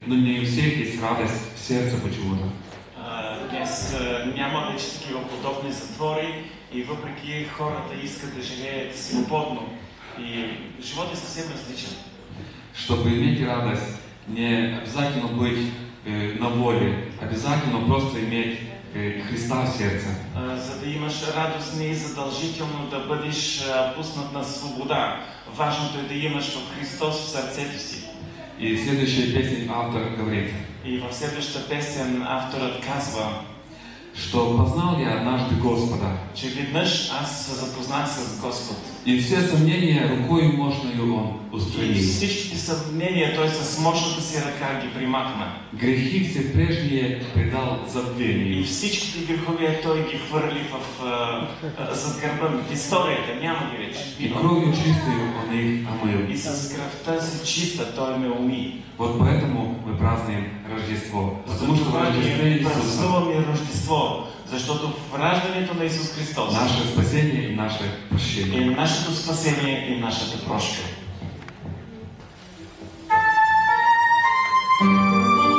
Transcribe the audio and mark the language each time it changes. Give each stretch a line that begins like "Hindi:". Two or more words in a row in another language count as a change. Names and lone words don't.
Russian: Но не у всех есть радость в сердце почему-то.
Bulgarian: Днес няма вече такива подобни затвори и въпреки хората искат да живеят свободно. И живот е съвсем различен.
Russian: Чтобы иметь радость, не обязательно быть на воле, обязательно просто иметь Христа в сердце.
Bulgarian: За да имаш радост, не е задължително да бъдеш пуснат на свобода. Важното е да имаш в Христос в сърцето си.
Russian: И следующая песня автор говорит,
Bulgarian: И в следващата песен авторът казва,
Russian: что познал я однажды Господа,
Bulgarian: че веднъж аз се запознах с Господ.
Russian: и все сомнения рукою мощною Он И устранил.
Bulgarian: всичките съмнения той с мощната си ръка ги примахна.
Russian: Грехи все прежние предал И забвению.
Bulgarian: всичките грехове той ги хвърли зад гърба в историята. Няма ги вече.
Russian: И кровью чистою Он их омыл.
Bulgarian: И с кръвта си чиста той ме уми.
Russian: Вот поэтому мы празднуем Рождество. Потому что в
Bulgarian: Затова
Russian: Рождестве
Bulgarian: ние
Russian: Иисуса
Bulgarian: празнуваме Рождество, защото в раждането на Исус Христос
Russian: наше спасение и наше
Bulgarian: е
Russian: прощение.
Bulgarian: нашето спасение и нашата прошка.